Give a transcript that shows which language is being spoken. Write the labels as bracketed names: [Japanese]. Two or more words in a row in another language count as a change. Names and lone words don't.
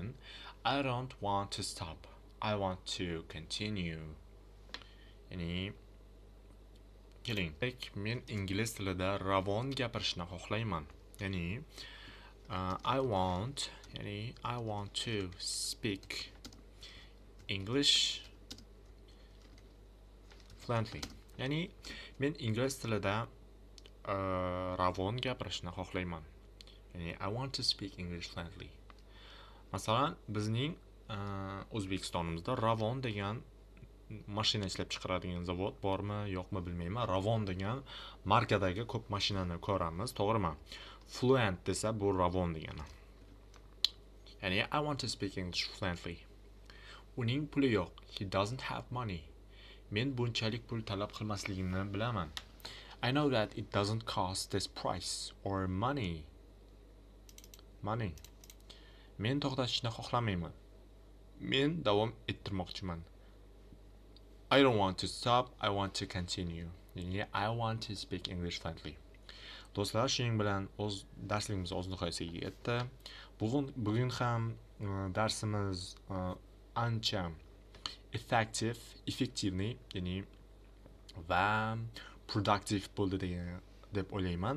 [English] I don't want to stop. I want to continue. [Uzbek] Ya'ni keling, men ingliz tilida ravon gapirishni xohlayman. [English] Ya'ni I want to speak English fluently. [Uzbek] Ya'ni men ingliz tilida ravon gapirishni xohlayman. [English] Ya'ni I want to speak English fluently. [Uzbek] Masalan, bizning O'zbekistonimizda Ravon degan mashina ishlab chiqaradigan zavod bormi, yo'qmi bilmayman. Ravon degan markadagi ko'p mashinani ko'ramiz, to'g'rimi? Fluent desa bu Ravon degani. [English] Ya'ni I want to speak English fluently. [Uzbek] Uning puli yo'q. [English] He doesn't have money. [Uzbek] Men bunchalik pul talab qilmasligimni bilaman. [English] I know that it doesn't cost this price or money. [Uzbek] Men to'xtatishni xohlamayman. Men davom ettirmoqchiman. [English] I don't want to stop, I want to continue. Ya'ni I want to speak English fluently. [Uzbek] Do'stlar, shuning bilan o'z darsligimiz o'z nihoyasiga yetdi. Bugun ham darsimiz ancha effektivniy, ya'ni va productive bo'ldi deb o'ylayman.